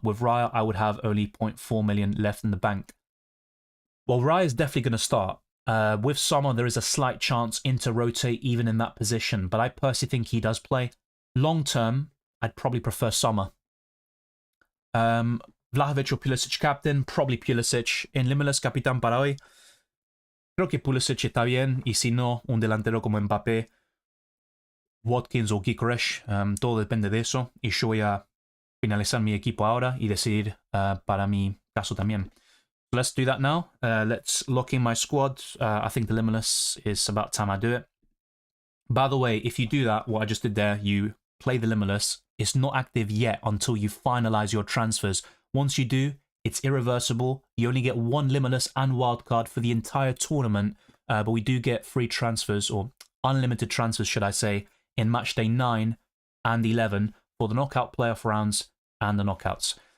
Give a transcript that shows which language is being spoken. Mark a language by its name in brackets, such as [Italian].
[English] With Raya, I would have only 0.4 million left in the bank. Well, Raya is definitely going to start. With Sommer, there is a slight chance to rotate even in that position, but I personally think he does play. Long term, I'd probably prefer Sommer. Vlahovic or Pulisic captain? Probably Pulisic. [Spanish] En Limitless capitán para hoy. Creo que Pulisic está bien, y si no, un delantero como Mbappé, Watkins o Gyökeres, todo depende de eso, y yo voy a finalizar mi equipo ahora y decidir para mi caso también. [English] So let's do that now. Let's lock in my squad. I think the Limitless is about time I do it. By the way, if you do that, what I just did there, you play the Limitless. It's not active yet until you finalize your transfers. Once you do, it's irreversible. You only get one Limitless and wildcard for the entire tournament, but we do get free transfers, or unlimited transfers, should I say, in Matchday 9 and 11 for the knockout playoff rounds and the knockouts.